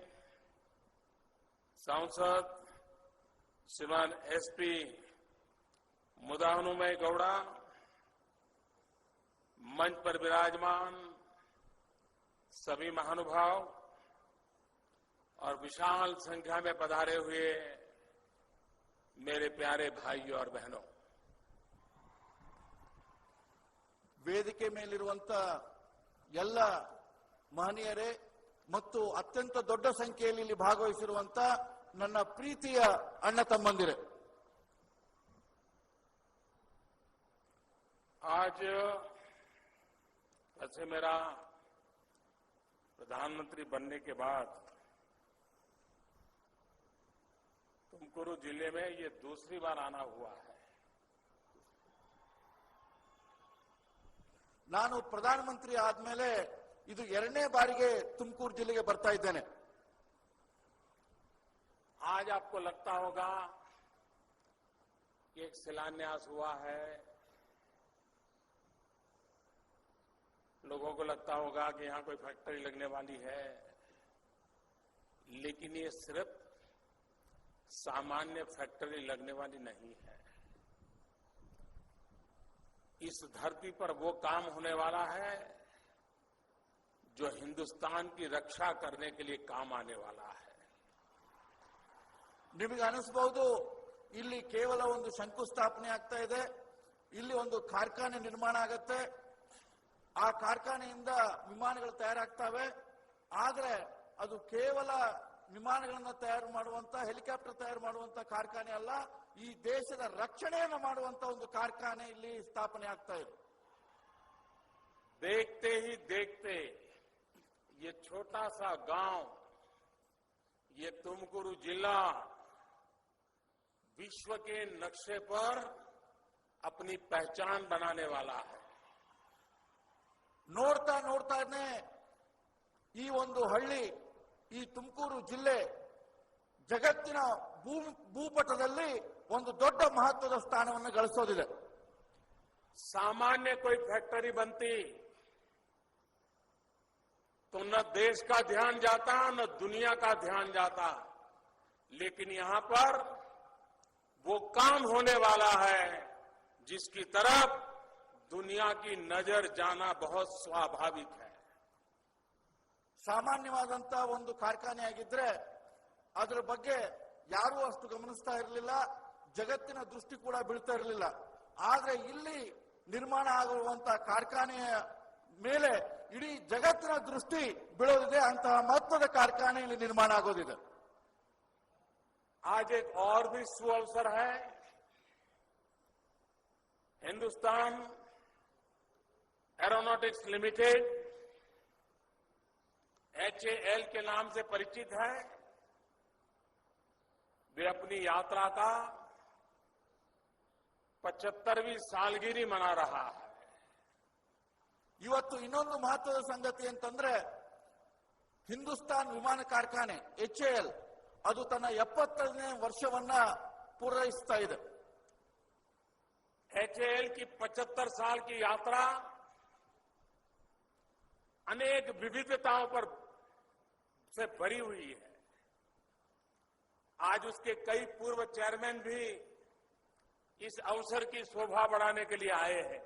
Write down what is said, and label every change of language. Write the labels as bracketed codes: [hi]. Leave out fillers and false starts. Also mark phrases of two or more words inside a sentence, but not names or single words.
[hi] सांसद श्रीमान एसपी मुदानुमय गौड़ा, मंच पर विराजमान सभी महानुभाव और विशाल संख्या में पधारे हुए मेरे प्यारे भाइयों और बहनों, [kn] ವೇದಿಕೆ ಮೇಲಿರುವಂತ ಎಲ್ಲ ಮಹನೀಯರೇ ಮತ್ತು ಅತ್ಯಂತ ದೊಡ್ಡ ಸಂಖ್ಯೆಯಲ್ಲಿ ಇಲ್ಲಿ ಭಾಗವಹಿಸಿರುವಂತ ನನ್ನ ಪ್ರೀತಿಯ ಅಣ್ಣ ತಮ್ಮಂದಿರೇ, [hi] आज वैसे मेरा प्रधानमंत्री बनने के बाद तुमकुरू जिले में ये दूसरी बार आना हुआ है। [kn] ನಾನು ಪ್ರಧಾನಮಂತ್ರಿ ಆದ್ಮೇಲೆ ಇದು ಎರಡನೇ ಬಾರಿಗೆ ತುಮಕೂರು ಜಿಲ್ಲೆಗೆ ಬರ್ತಾ ಇದ್ದೇನೆ। [hi] आज आपको लगता होगा कि एक शिलान्यास हुआ है, लोगों को लगता होगा कि यहां कोई फैक्ट्री लगने वाली है, लेकिन ये सिर्फ सामान्य फैक्ट्री लगने वाली नहीं है। इस धरती पर वो काम होने वाला है जो हिंदुस्तान की रक्षा करने के लिए काम आने वाला है। [kn] ನಿಮಗೆ ಅನಿಸಬಹುದು ಇಲ್ಲಿ ಕೇವಲ ಒಂದು ಶಂಕುಸ್ಥಾಪನೆ ಆಗ್ತಾ ಇದೆ, ಇಲ್ಲಿ ಒಂದು ಕಾರ್ಖಾನೆ ನಿರ್ಮಾಣ ಆಗುತ್ತೆ, ಆ ಕಾರ್ಖಾನೆಯಿಂದ ವಿಮಾನಗಳು ತಯಾರಾಗ್ತವೆ, ಆದರೆ ಅದು ಕೇವಲ ವಿಮಾನಗಳನ್ನು ತಯಾರು ಮಾಡುವಂತ, ಹೆಲಿಕಾಪ್ಟರ್ ತಯಾರು ಮಾಡುವಂತ ಕಾರ್ಖಾನೆ ಅಲ್ಲ, ಈ ದೇಶದ ರಕ್ಷಣೆಯನ್ನು ಮಾಡುವಂತ ಒಂದು ಕಾರ್ಖಾನೆ ಇಲ್ಲಿ ಸ್ಥಾಪನೆ ಆಗ್ತಾ ಇದೆ। [hi] देखते ही देखते ये छोटा सा गांव, ये तुमकुरू जिला विश्व के नक्शे पर अपनी पहचान बनाने वाला है। [kn] ನೋಡ್ತಾ ನೋಡ್ತಾನೆ ಈ ಒಂದು ಹಳ್ಳಿ, ಈ ತುಮಕೂರು ಜಿಲ್ಲೆ ಜಗತ್ತಿನ ಭೂಪಟದಲ್ಲಿ ಒಂದು ದೊಡ್ಡ ಮಹತ್ವದ ಸ್ಥಾನವನ್ನು ಗಳಿಸೋದಿದೆ। [hi] सामान्य कोई फैक्ट्री बनती तो न देश का ध्यान जाता न दुनिया का ध्यान जाता, लेकिन यहां पर वो काम होने वाला है जिसकी तरफ दुनिया की नजर जाना बहुत स्वाभाविक है। [kn] ಸಾಮಾನ್ಯವಾದಂತ ಒಂದು ಕಾರ್ಖಾನೆ ಆಗಿದ್ರೆ ಅದರ ಬಗ್ಗೆ ಯಾರೂ ಅಷ್ಟು ಗಮನಿಸ್ತಾ ಇರಲಿಲ್ಲ, ಜಗತ್ತಿನ ದೃಷ್ಟಿ ಕೂಡ ಬೀಳ್ತಾ ಇರಲಿಲ್ಲ। ಆದ್ರೆ ಇಲ್ಲಿ ನಿರ್ಮಾಣ ಆಗಿರುವಂತ ಕಾರ್ಖಾನೆಯ ಮೇಲೆ ಇಡೀ ಜಗತ್ತಿನ ದೃಷ್ಟಿ ಬೀಳೋದಿದೆ, ಅಂತಹ ಮಹತ್ವದ ಕಾರ್ಖಾನೆ ಇಲ್ಲಿ ನಿರ್ಮಾಣ ಆಗೋದಿದೆ। [hi] आज एक और भी सुअवसर है। हिंदुस्तान एरोनॉटिक्स लिमिटेड HAL के नाम से परिचित है। वे अपनी यात्रा का 75वीं सालगिरी मना रहा है। [kn] ಇವತ್ತು ಇನ್ನೊಂದು ಮಹತ್ವದ ಸಂಗತಿ ಅಂತಂದ್ರೆ ಹಿಂದೂಸ್ತಾನ್ ವಿಮಾನ ಕಾರ್ಖಾನೆ HAL ಅದು ತನ್ನ 70ನೇ ವರ್ಷವನ್ನ ಪೂರೈಸ್ತಾ ಇದೆ. [hi] HAL की 75 साल की यात्रा अनेक विविधताओं पर से भरी हुई है. आज उसके कई पूर्व चेयरमैन भी इस अवसर की शोभा बढ़ाने के लिए आए हैं.